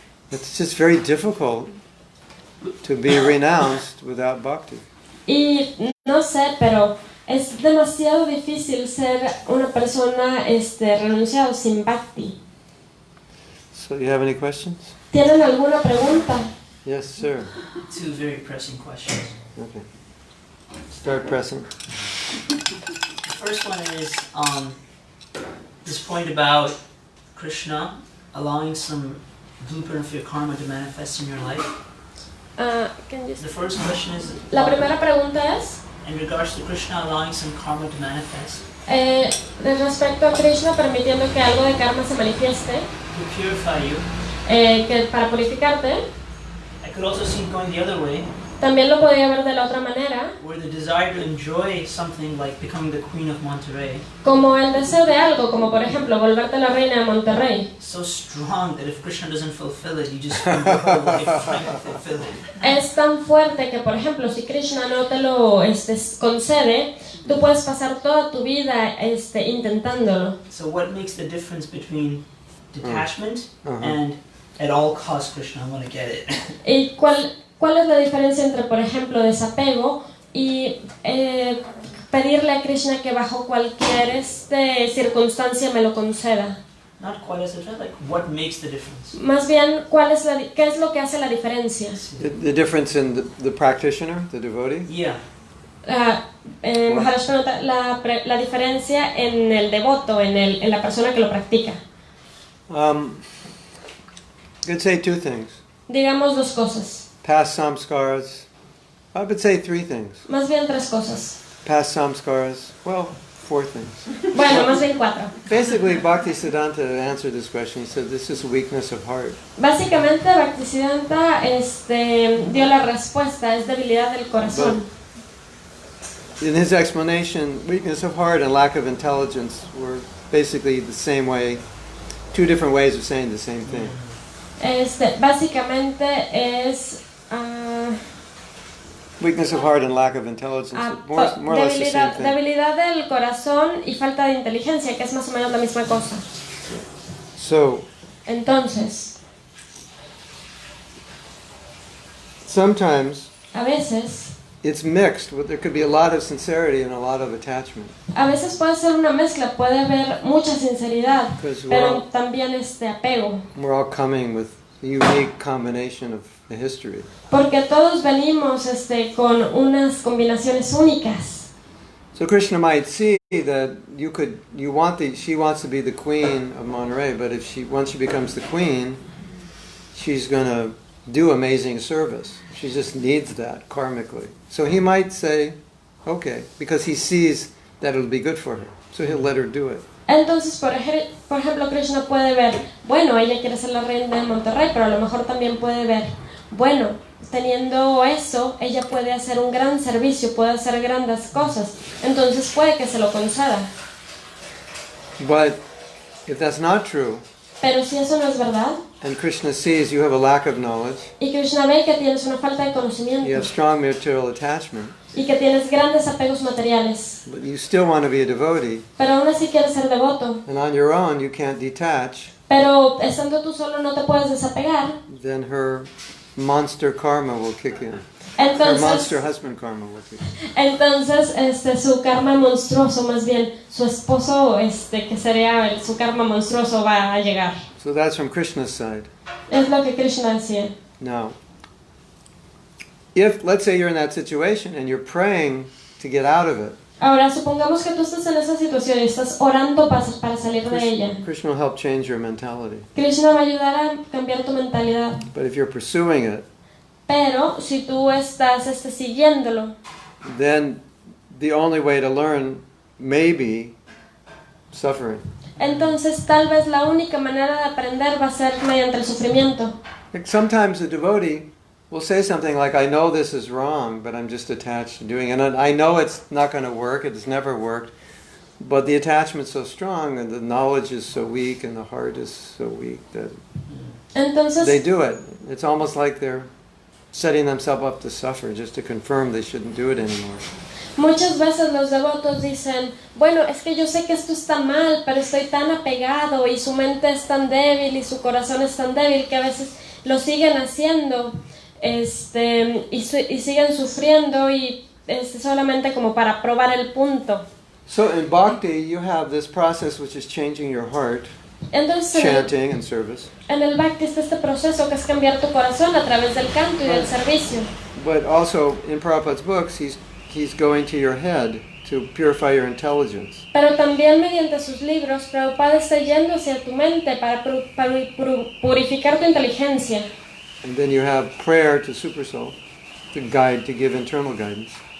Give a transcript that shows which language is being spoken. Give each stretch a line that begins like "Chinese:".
English: It's just very difficult to be renounced without bhakti.
Spanish: Y no sé, pero es demasiado difícil ser una persona renunciado sin bhakti.
English: So you have any questions?
Spanish: ¿Tienen alguna pregunta?
English: Yes, sir. Two very pressing questions. Okay. Start pressing. The first one is this point about Kṛṣṇa allowing some blueprint of your karma to manifest in your life. The first question is...
Spanish: La primera pregunta es,
English: in regards to Krishna allowing some karma to manifest.
Spanish: Respecto a Krishna permitiendo que algo de karma se manifieste,
English: To purify you.
Spanish: que para purificarte,
English: I could also see it going the other way,
Spanish: también lo podía ver de la otra manera,
English: where the desire to enjoy something like becoming the queen of Monterey
Spanish: como el deseo de algo, como por ejemplo volverte la reina de Monterrey.
English: so strong that if Krishna doesn't fulfill it, you just spend your whole life trying to fulfill it.
Spanish: Es tan fuerte que, por ejemplo, si Krishna no te lo concede, tú puedes pasar toda tu vida intentándolo.
English: So what makes the difference between detachment Uh-huh. and at all costs Krishna, I want to get it?
Spanish: ¿Y cuál es la diferencia entre, por ejemplo, desapego y pedirle a Krishna que bajo cualquier circunstancia me lo conceda?
English: Not quite as a difference, like what makes the difference?
Spanish: Más bien, ¿qué es lo que hace la diferencia?
English: The difference in the practitioner, the devotee? Yeah.
Spanish: Maharaj pregunta la diferencia en el devoto, en la persona que lo practica.
English: Could say two things.
Spanish: Digamos dos cosas.
English: Past samskaras. I would say three things.
Spanish: Más bien tres cosas.
English: Past samskaras. Well, four things.
Spanish: Bueno, más bien cuatro.
English: Basically, Bhakti Siddhanta answered this question. He said this is weakness of heart.
Spanish: Básicamente, Bhaktisiddhanta dio la respuesta, es debilidad del corazón.
English: In his explanation, weakness of heart and lack of intelligence were basically the same way, two different ways of saying the same thing.
Spanish: Básicamente es
English: Weakness of heart and lack of intelligence, more or less the same thing.
Spanish: debilidad del corazón y falta de inteligencia, que es más o menos la misma cosa.
English: So,
Spanish: Entonces,
English: sometimes
Spanish: a veces
English: it's mixed. There could be a lot of sincerity and a lot of attachment.
Spanish: puede ser una mezcla, puede haber mucha sinceridad,
English: Because
Spanish: pero también apego.
English: we're all coming with a unique combination of the history.
Spanish: Porque todos venimos con unas combinaciones únicas.
English: So Krishna might see that she wants to be the queen of Monterey, but once she becomes the queen, she's going to do amazing service. She just needs that karmically. So he might say, okay, because he sees that it'll be good for her. So he'll let her do it.
Spanish: Entonces, por ejemplo, Krishna puede ver, bueno, ella quiere ser la reina de Monterrey, pero a lo mejor también puede ver, bueno, teniendo eso, ella puede hacer un gran servicio, puede hacer grandes cosas. Entonces puede que se lo conceda.
English: But if that's not true,
Spanish: Pero si eso no es verdad,
English: and Krishna sees you have a lack of knowledge,
Spanish: y Krishna ve que tienes una falta de
English: you
Spanish: conocimiento,
English: have strong material attachment,
Spanish: y que tienes grandes apegos materiales,
English: but you still want to be a devotee,
Spanish: pero aún así quieres ser devoto,
English: and on your own you can't detach,
Spanish: pero estando tú solo no te puedes desapegar,
English: then her monster karma will kick in. Her monster
Spanish: entonces,
English: husband karma will kick in.
Spanish: su karma monstruoso, más bien, su esposo, que sería su karma monstruoso, va a llegar.
English: So that's from Krishna's side.
Spanish: Es lo que Krishna decía.
English: Now, if, let's say you're in that situation and you're praying to get out of it,
Spanish: Ahora, supongamos que tú estás en esa situación y estás orando para salir de ella.
English: Krishna will help change your mentality.
Spanish: Krishna va a ayudar a cambiar tu mentalidad.
English: But if you're pursuing it,
Spanish: Pero si tú estás siguiéndolo,
English: then the only way to learn may be suffering.
Spanish: entonces tal vez la única manera de aprender va a ser mediante el sufrimiento.
English: Like sometimes a devotee will say something like, I know this is wrong, but I'm just attached to doing it. And I know it's not going to work, it's never worked, but the attachment's so strong and the knowledge is so weak and the heart is so weak that
Spanish: Entonces,
English: they do it. It's almost like they're setting themselves up to suffer just to confirm they shouldn't do it anymore.
Spanish: muchas veces los devotos dicen, bueno, es que yo sé que esto está mal, pero estoy tan apegado y su mente es tan débil y su corazón es tan débil que a veces lo siguen haciendo y siguen sufriendo y solamente como para probar el punto.
English: So in Bhakti, you have this process which is changing your heart,
Spanish: Entonces,
English: chanting and service.
Spanish: en el Bhakti está este proceso que es cambiar tu corazón a través del canto y del servicio.
English: But also in Prabhupada's books, he's going to your head to purify your intelligence.
Spanish: Pero también mediante sus libros, Prabhupada está yendo hacia tu mente para purificar tu inteligencia.
English: And then you have prayer to Supersoul to give internal guidance.